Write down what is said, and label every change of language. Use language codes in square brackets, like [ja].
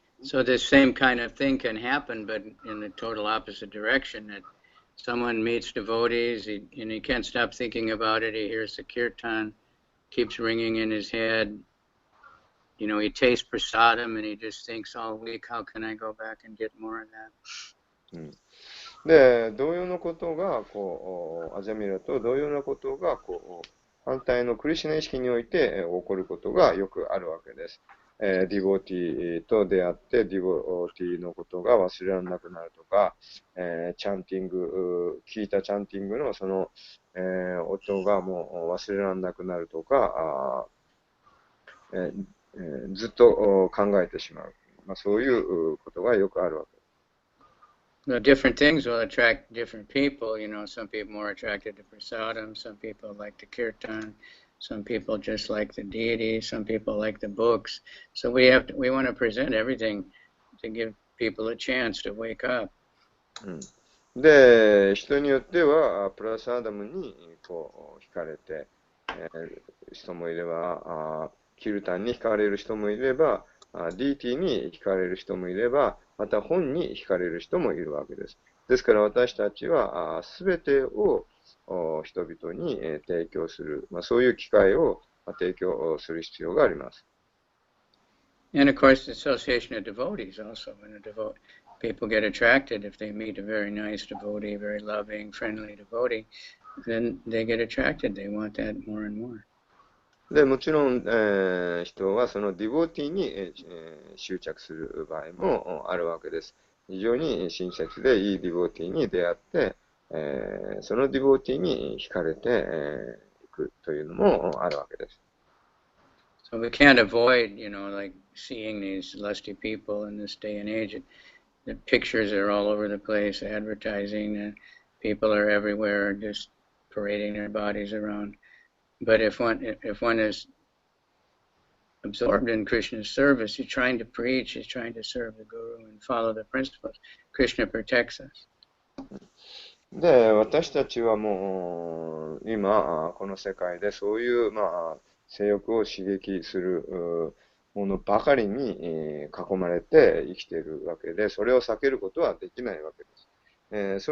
[en] So this same kind of thing can happen, but in the total opposite direction. That someone meets devotees, and he can't stop thinking about it. He hears the kirtan, keeps ringing in his head. He tastes prasadam, and he just thinks all week, how can I go back and get more of that? [ja] で、同様のことが、アジャミラと同様なことが、反対のクリシュナ意識において起こることがよくあるわけです。ディボティと出会って、ディボティのことが忘れられなくなるとか、チャンティング、聞いたチャンティングのその、音がもう忘れられなくなるとか、ずっと考えてしまう。そういうことがよくあるわけです。 [en] Different things will attract different people. Some people more attracted to prasadam, some people like the kirtan, some people just like the deity, some people like the books. So we want to present everything to give people a chance to wake up. [ja] で、人によってはプラサダムに惹かれて、人もいれば、キルタンに惹かれる人もいれば、ディーティに惹かれる人もいれば、また本に惹かれる人もいるわけです。ですから私たちはすべてを人々に提供する、そういう機会を提供する必要があります。 [en] And of course, the association of devotees also. When people get attracted, if they meet a very nice devotee, very loving, friendly devotee, then they get attracted. They want that more and more. [ja] でもちろん、人はそのディボティに、執着する場合もあるわけです。非常に親切でいいディボティに出会って、そのディボティに惹かれていくというのもあるわけです。 [en] So we can't avoid, like seeing these lusty people in this day and age. The pictures are all over the place, advertising, people are everywhere, just parading their bodies around. But if one is absorbed in Krishna's service, he's trying to preach, he's trying to serve the Guru and follow the principles. Krishna protects us. [ja] で、私たちはもう今この世界でそういう性欲を刺激するものばかりに囲まれて生きているわけで、それを避けることはできないわけです。